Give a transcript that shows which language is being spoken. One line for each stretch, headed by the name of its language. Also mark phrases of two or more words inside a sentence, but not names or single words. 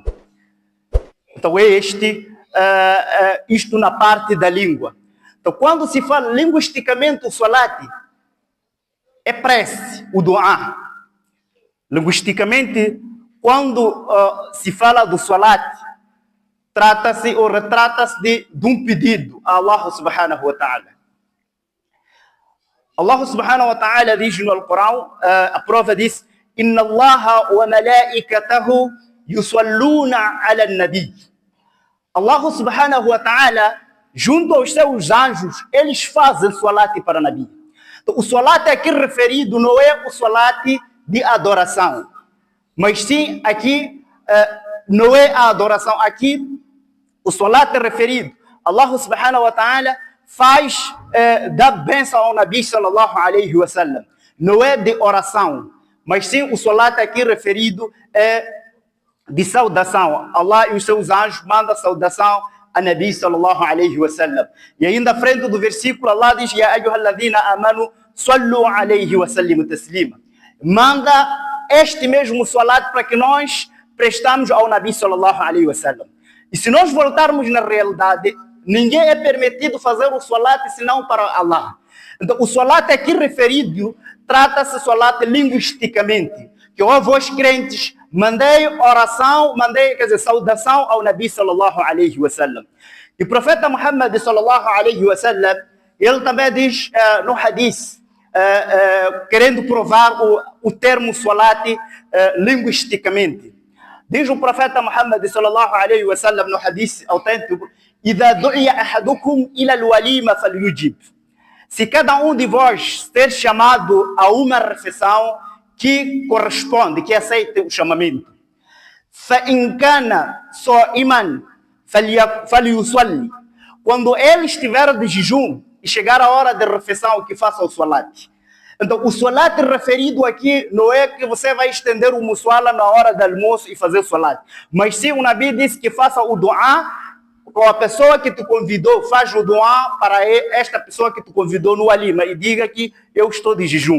Portuguese: Então isto na parte da língua. Então quando se fala linguisticamente o Salat, é prece, o dua. Linguisticamente, quando se fala do Salat, trata-se ou retrata-se de um pedido a Allah
Arabic: سبحانه وتعالى.
Portuguese: Allah
Arabic: سبحانه وتعالى
Portuguese: diz no Alcorão, a prova diz:
Arabic: إن الله وملائكته يصلون على النبي.
Portuguese: Allah
Arabic: سبحانه وتعالى,
Portuguese: junto aos seus anjos, eles fazem Salat para o Nabi. Então, o Salat aqui referido não é o Salat de adoração, mas sim aqui não é a adoração. Aqui o Salat é referido. Allah
Arabic: سبحانه وتعالى
Portuguese: faz da bênção ao Nabi
Arabic: صلى الله عليه وسلم.
Portuguese: Não é de oração, mas sim o Salat aqui referido é de saudação. Allah e os seus anjos mandam saudação a Nabi
Arabic: صلى الله عليه وسلم.
Portuguese: E ainda à frente do versículo, Allah diz:
Arabic: يا أيها الذين آمنوا صلوا عليه وسلموا تسليما.
Portuguese: Manda este mesmo Salat para que nós prestamos ao Nabi
Arabic: صلى الله عليه وسلم.
Portuguese: E se nós voltarmos na realidade, ninguém é permitido fazer o Salat senão para Allah. Então o Salat aqui referido trata-se Salat linguisticamente, que ó vós crentes, mandei oração, saudação ao Nabi
Arabic: صلى الله عليه وسلم.
Portuguese: E o profeta Muhammad
Arabic: صلى الله عليه وسلم,
Portuguese: ele também diz no hadith, querendo provar o termo salat linguisticamente. Diz o profeta Muhammad
Arabic: صلى الله عليه وسلم
Portuguese: no hadith autêntico:
Arabic: "إذا دعي أحدكم إلى الوليمة فليجب."
Portuguese: Se cada um de vós ser chamado a uma refeição que corresponde, que aceite o chamamento.
Arabic: فَإِنْ كَانَ صَائِمًا فَلْيُصَلِّ.
Portuguese: Quando ele estiver de jejum e chegar a hora da refeição, que faça o salat. Então, o salat referido aqui não é que você vai estender o muswala na hora do almoço e fazer o salat. Mas sim, o Nabi disse que faça o dua, ou a pessoa que te convidou faz o dua para esta pessoa que te convidou no walima e diga que eu estou de jejum.